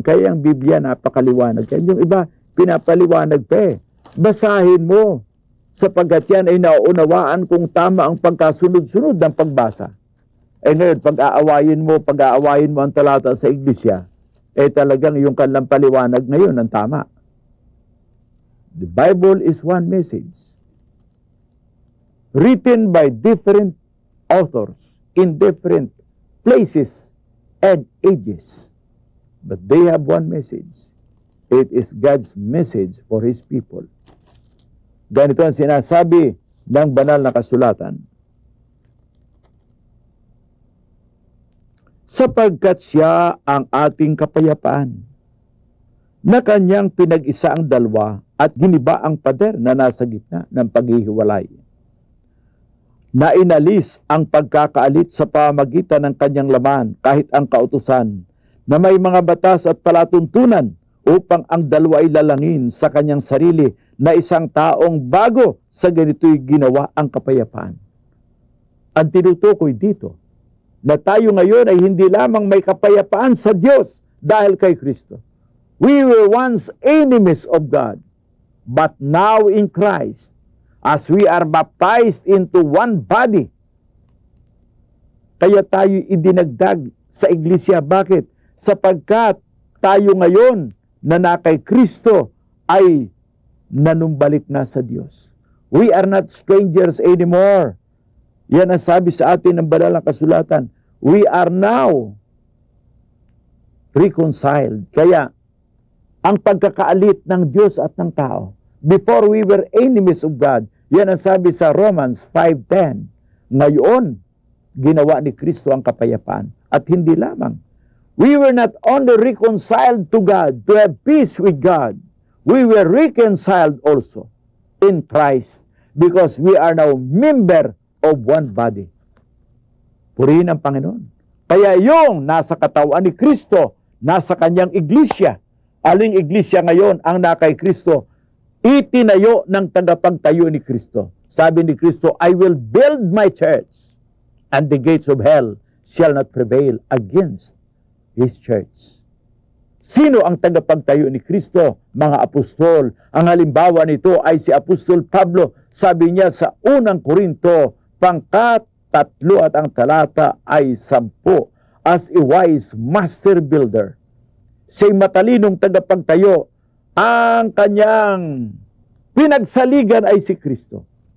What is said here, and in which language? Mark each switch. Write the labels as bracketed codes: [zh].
[tl] Kaya ang Biblia napakaliwanag. Kaya yung iba, pinapaliwanag pa Basahin mo, sapagkat yan ay nauunawaan kung tama ang pagkasunod-sunod ng pagbasa. Ngayon, pag-aawayin mo ang talata sa iglesia, talagang yung kanilang paliwanag ngayon ang tama. [en] The Bible is one message, written by different authors in different places and ages. But they have one message. It is God's message for His people. [tl] Ganito ang sinasabi ng banal na kasulatan. Sapagkat siya ang ating kapayapaan, na kanyang pinag-isa ang dalawa at giniba ang pader na nasa gitna ng paghihiwalay. Na inalis ang pagkakaalit sa pamagitan ng kanyang laman kahit ang kautusan, na may mga batas at palatuntunan upang ang dalawa ay lalangin sa kanyang sarili na isang taong bago sa ganito'y ginawa ang kapayapaan. Ang tinutukoy dito, na tayo ngayon ay hindi lamang may kapayapaan sa Diyos dahil kay Kristo. [en] We were once enemies of God, but now in Christ, as we are baptized into one body, [tl] kaya tayo idinagdag sa iglesia. Bakit? Sapagkat tayo ngayon na kay Kristo ay nanumbalik na sa Diyos. [en] We are not strangers anymore. [tl] Yan ang sabi sa atin ng banal na kasulatan. [en] We are now reconciled. [tl] Kaya, ang pagkakaalit ng Diyos at ng tao, [en] before we were enemies of God, [tl] yan ang sabi sa Romans 5:10. Ngayon, ginawa ni Kristo ang kapayapaan. At hindi lamang. [en] We were not only reconciled to God, to have peace with God, we were reconciled also in Christ because we are now member of one body. [tl] Purihin ang Panginoon. Kaya yung nasa katawan ni Kristo, nasa kanyang iglesia, aling iglesia ngayon ang nakay Kristo, itinayo ng tagapagtayo ni Kristo. Sabi ni Kristo, [en] I will build my church, and the gates of hell shall not prevail against His church. [tl] Sino ang tagapagtayo ni Kristo? Mga apostol. Ang halimbawa nito ay si Apostol Pablo. Sabi niya sa unang Korinto, pangkat 3 at ang talata ay 10. [en] As a wise master builder, [tl] siya'y matalinong tagapagtayo, ang kanyang pinagsaligan ay si Kristo.